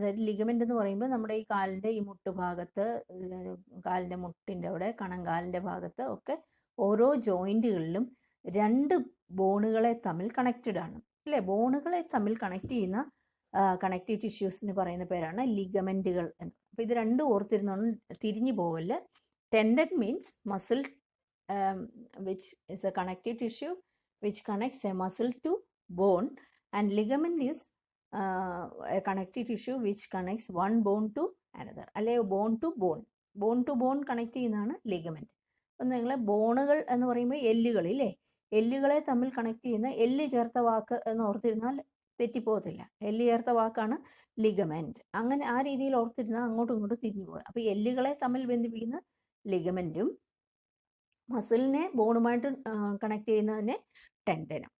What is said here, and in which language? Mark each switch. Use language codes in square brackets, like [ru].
[ml] അതായത് ലിഗമെൻ്റ് എന്ന് പറയുമ്പോൾ നമ്മുടെ ഈ കാലിൻ്റെ ഈ മുട്ടുഭാഗത്ത്, കാലിൻ്റെ മുട്ടിൻ്റെ അവിടെ, കണങ്കാലിൻ്റെ ഭാഗത്ത് ഒക്കെ ഓരോ ജോയിൻറ്റുകളിലും രണ്ട് ബോണുകളെ തമ്മിൽ കണക്റ്റഡ് ആണ് അല്ലേ. ബോണുകളെ തമ്മിൽ കണക്ട് ചെയ്യുന്ന കണക്റ്റീവ് ടിഷ്യൂസിന് പറയുന്ന പേരാണ് ലിഗമെൻറ്റുകൾ എന്ന്. അപ്പോൾ ഇത് രണ്ടും ഓർത്തിരുന്നോണ്ട് തിരിഞ്ഞു പോകല്. [en] tendon means muscle which is a connective tissue which connects a muscle to bone, and ligament is a connective tissue which connects one bone to another, അല്ലെ bone to bone [ml] കണക്ട് ചെയ്യുന്നതാണ് ലിഗമെൻറ്റ്. അപ്പം നിങ്ങൾ ബോണുകൾ എന്ന് പറയുമ്പോൾ എല്ലുകളില്ലേ, എല്ലുകളെ തമ്മിൽ connect ചെയ്യുന്ന എല്ല് ചേർത്ത വാക്ക് എന്ന് ഓർത്തിരുന്നാൽ തെറ്റിപ്പോകത്തില്ല. എല്ല് ചേർത്ത വാക്കാണ് ലിഗമെൻറ്റ്. അങ്ങനെ ആ രീതിയിൽ ഓർത്തിരുന്നാൽ അങ്ങോട്ടും ഇങ്ങോട്ടും തിരിഞ്ഞു പോകുക. അപ്പോൾ എല്ലുകളെ തമ്മിൽ ബന്ധിപ്പിക്കുന്ന ലിഗമെൻറ്റും മസിലിനെ ബോണുമായിട്ട് കണക്ട് ചെയ്യുന്നതിനെ ടെൻഡനും.